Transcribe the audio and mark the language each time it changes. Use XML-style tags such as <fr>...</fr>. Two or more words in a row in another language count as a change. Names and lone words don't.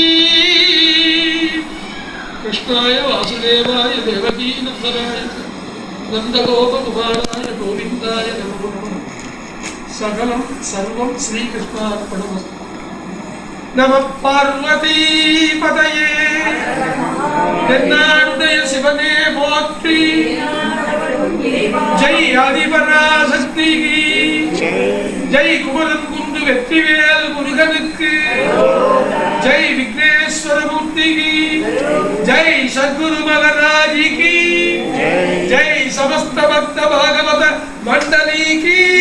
<sa>कृष्णाय वासुदेवाय देवकी नंदनाय नंदगोपकुमाराय गोविंदाय नमो नमः. सकलं सर्वं श्रीकृष्णार्पणमस्तु. नमः पार्वती पतये.</sa> <ta>தென்னாடுடைய சிவனே போற்றி. ஜெய் ஆதிபராசக்தி, ஜெய் குமரன் குண்டு வெற்றிவேல் முருகனுக்கு, ஜெய் விக்னேஸ்வரமூர்த்திக்கு, ஜெய் சத்குரு மகராஜிக்கு, ஜெய் சமஸ்த பக்த பாகவத மண்டலிக்கு.</ta>